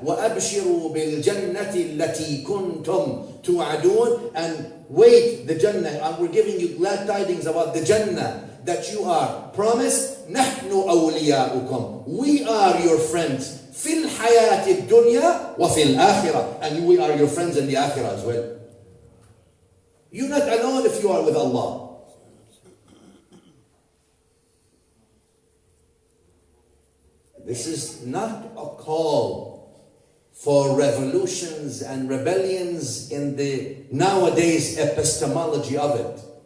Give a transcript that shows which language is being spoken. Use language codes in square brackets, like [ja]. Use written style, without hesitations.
[ar] وأبشروا بالجنة التي كنتم توعدون. [en] And wait, the Jannah. And we're giving you glad tidings about the Jannah that you are promised. [ar] نحن أولياؤكم. [en] We are your friends. [ar] في الحياة الدنيا وفي الآخرة. [en] And we are your friends in the Akhirah as well. You're not alone if you are with Allah. This is not a call for revolutions and rebellions in the nowadays epistemology of it.